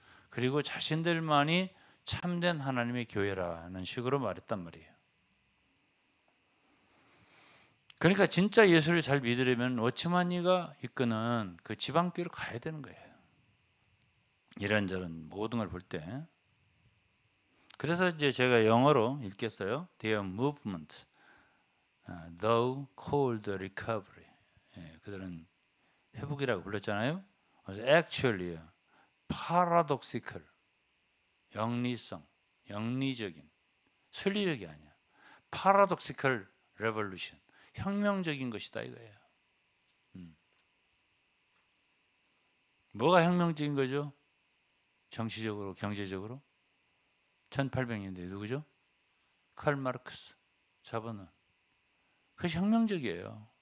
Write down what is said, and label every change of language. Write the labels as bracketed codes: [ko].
[ko] 그리고 자신들만이 참된 하나님의 교회라는 식으로 말했단 말이에요. 그러니까 진짜 예수를 잘 믿으려면 워치만이가 이끄는 그 지방교회로 가야 되는 거예요. 이런저런 모든 걸 볼 때. 그래서 이제 제가 영어로 읽겠어요. [en] Their movement, though called recovery. [ko] 그들은 회복이라고 불렀잖아요. [en] Actually, paradoxical, [ko] 영리적인, 순리적이 아니야. [en] paradoxical revolution, [ko] 혁명적인 것이다 이거예요. 뭐가 혁명적인 거죠? 정치적으로, 경제적으로? 1800년대 누구죠? 칼 마르크스. 자본은. 그것이 혁명적이에요.